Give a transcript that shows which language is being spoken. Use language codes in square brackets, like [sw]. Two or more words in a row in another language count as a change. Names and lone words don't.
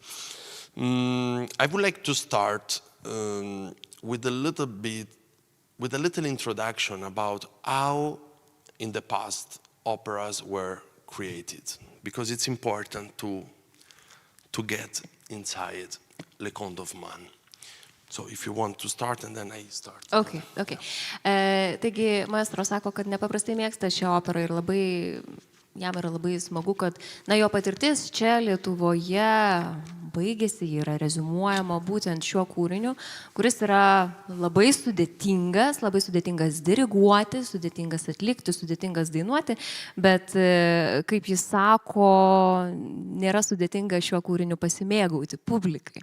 [en] I would like to start with a little introduction about how in the past operas were created, because it's important to get inside Le Conte of Man. So if you want to start, and then I start. Okay. [lt] Taigi, maestro sako, kad nepaprastai mėgsta šią operą ir jam yra labai smagu, kad jo patirtis čia Lietuvoje baigėsi, ji yra reziumuojama būtent šiuo kūriniu, kuris yra labai sudėtingas diriguoti, sudėtingas atlikti, sudėtingas dainuoti, bet, kaip jis sako, nėra sudėtinga šiuo kūriniu pasimėgauti publikai.